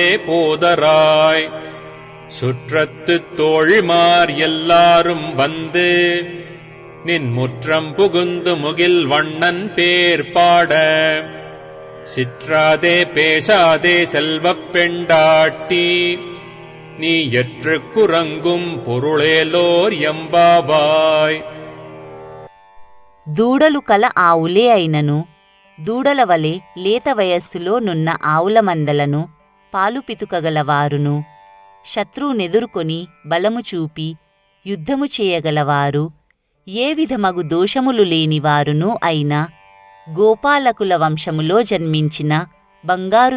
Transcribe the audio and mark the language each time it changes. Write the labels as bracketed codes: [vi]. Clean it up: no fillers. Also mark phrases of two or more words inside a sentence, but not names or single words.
[ta] போதராய் சுற்றத்துத் தோழிமார் எல்லாரும் வந்து நின் முற்றம் புகுந்து முகில் வண்ணன் பேர் பாட சிற்றாதே பேசாதே செல்வப் பெண்டாட்டி நீ எற்றுக் குறங்கும் பொருளேலோர் எம்பாவாய். [te] దూడలు కల ఆవులే అయినను దూడల వలె లేత వయస్సులో నున్న ఆవుల మందలను పాలు పితుకగలవారును శత్రువునెదుర్కొని బలము చూపి యుద్ధము చేయగలవారు ఏ విధమగు దోషములు లేనివారునూ అయిన గోపాలకుల వంశములో జన్మించిన బంగారు